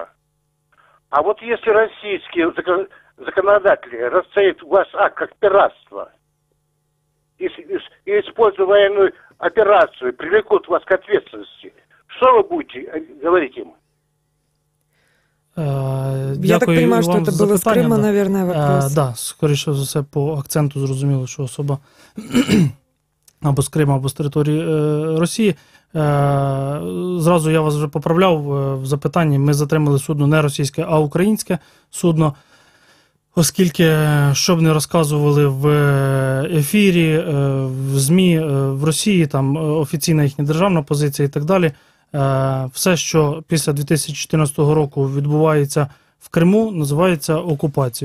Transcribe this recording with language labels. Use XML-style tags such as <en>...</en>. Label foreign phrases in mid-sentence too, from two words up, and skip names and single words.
<ru>А вот если российские законодатели расценят ваш акт как пиратство и используя военную операцию, привлекут вас к ответственности, что вы будете говорить им? Я так понимаю, что это было с Крыма, наверное, вопрос. Да,</ru> <uk>скоріше за все, по акценту зрозуміло, що особа або з Криму, або з території Росії. Зразу я вас вже поправляв в запитанні. Ми затримали судно не російське, а українське судно, оскільки, що б не розказували в ефірі, в ЗМІ, в Росії, там офіційна їхня державна позиція і так далі, все, що після 2014 року відбувається в Криму, називається окупацією.</uk>